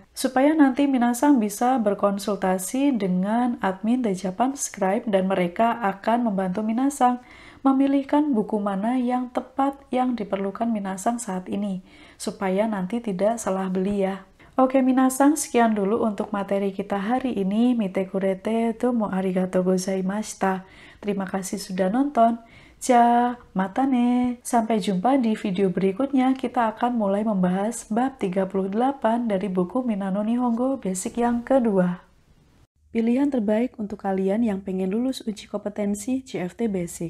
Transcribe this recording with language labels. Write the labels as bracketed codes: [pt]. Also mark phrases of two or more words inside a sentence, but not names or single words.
[id] Supaya nanti minasan bisa berkonsultasi dengan admin The Japan Scribe dan mereka akan membantu minasan memilihkan buku mana yang tepat yang diperlukan minasan saat ini, supaya nanti tidak salah beli ya. Oke minasan, sekian dulu untuk materi kita hari ini. [ja] 見てくれてどうもありがとうございました. [id] Terima kasih sudah nonton. [ja] じゃ、またね. [id] Sampai jumpa di video berikutnya. Kita akan mulai membahas bab 38 dari buku Minano Nihongo Basic yang kedua. Pilihan terbaik untuk kalian yang pengen lulus uji kompetensi JFT Basic.